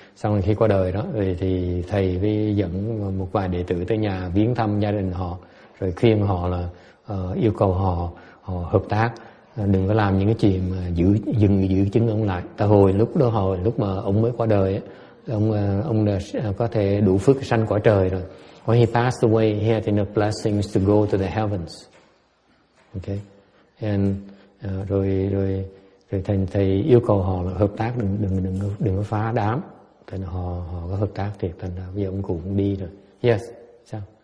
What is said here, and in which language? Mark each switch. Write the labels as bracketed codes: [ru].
[vi] Xong rồi khi qua đời đó, rồi thì thầy với dẫn một vài đệ tử tới nhà viếng thăm gia đình họ, rồi khuyên họ là yêu cầu họ hợp tác, đừng có làm những cái chuyện mà giữ chứng ông lại. Tại lúc mà ông mới qua đời ấy, ông đã có thể đủ phước sanh cõi trời rồi. [en] When he passed away, he had enough blessings to go to the heavens. [vi] Okay, and rồi thầy yêu cầu họ là hợp tác, đừng có phá đám. Thành họ có hợp tác thì thành ra bây giờ ông cụ cũng đi rồi. Yes, sao?